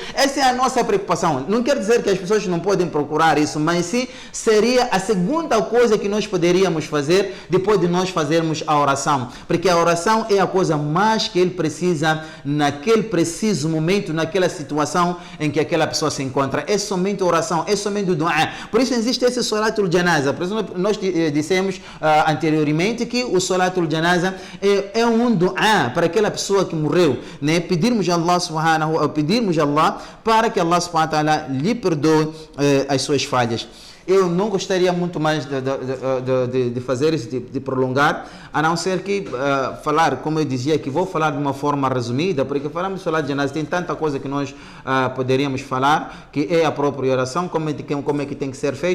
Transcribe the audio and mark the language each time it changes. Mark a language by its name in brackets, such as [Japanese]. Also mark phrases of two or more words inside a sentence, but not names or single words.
[Portuguese] Essa é a nossa preocupação. Não quer dizer que as pessoas não podem procurar isso, mas sim seria a segunda coisa que nós poderíamos fazer depois de nós fazermos a oração. Porque a oração é a coisa mais que ele precisa naquele preciso momento, naquela situação em que aquela pessoa se encontra. É somente oração, é somente o du'a. Por isso existe esse [Arabic] صلاة الجنازة. [Portuguese] Por exemplo, nós dissemos anteriormente que o [Arabic] صلاة الجنازة [Portuguese] é um du'a para aquela pessoa que morreu, né? Pedirmos a Allah para que [Arabic] الله سبحانه وتعالى [Portuguese] lhe perdoe as suas falhas. Eu não gostaria muito mais de fazer isso, de prolongar, a não ser que falar, como eu dizia, que vou falar de uma forma resumida, porque falamos de falar de janazah, tem tanta coisa que nós poderíamos falar, que é a própria oração, como é que tem que ser feito.